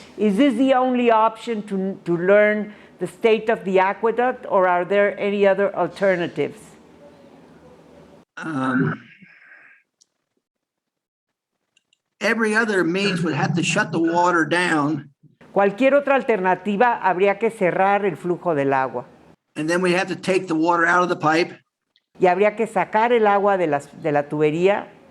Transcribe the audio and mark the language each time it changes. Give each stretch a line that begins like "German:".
English: Is this the only option to learn the state of the aqueduct, or are there any other alternatives? Every other means would have to shut the water down.
Spanish: Cualquier otra alternativa habría que cerrar el flujo del agua.
English: And then we have to take the water out of the pipe.
Spanish: Y habría que sacar el agua de la tubería.